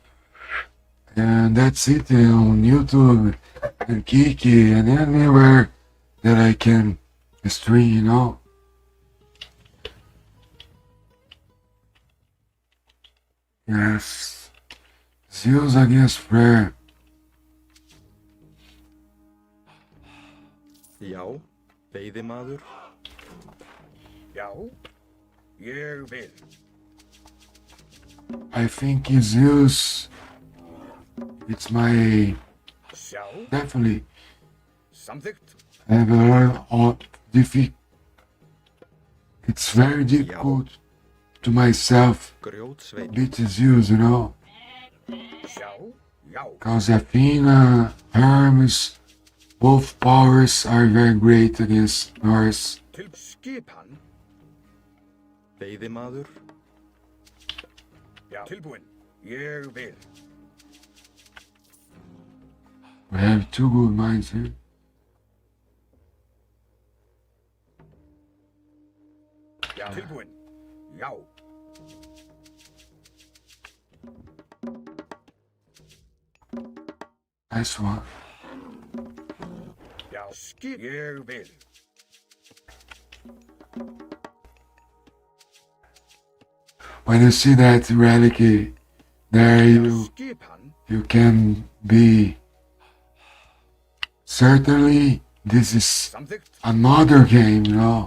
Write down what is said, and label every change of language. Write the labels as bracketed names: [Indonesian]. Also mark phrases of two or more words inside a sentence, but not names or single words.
[English] And that's it, on YouTube and Kiki and anywhere that I can stream, you know. Yes. Zeus against Frere. [Icelandic] Já, veiðimaður. Já, ég vil. [English] I think Zeus, it's my, [Icelandic] Sjá, [English] definitely [Icelandic] samþykkt. [English] I have a lot of it's very difficult to myself [Icelandic] Grjótsveinn. [English] beat Zeus, you know, [Icelandic] Sjá, já. [English] because Athena, Hermes, both powers are very great against Norse. [Icelandic] Til skipan. Veiðimaður. Já, tilbúin. Ég vil. [English] We have two good minds here. [Icelandic] Já, tilbúin. Já. [English] Nice one. [Icelandic] Já, ég vil. [English] When you see that relic there, [Icelandic] Skipan. [English] you can be certainly this is [Icelandic] Samþykkt. [English] another game, you know.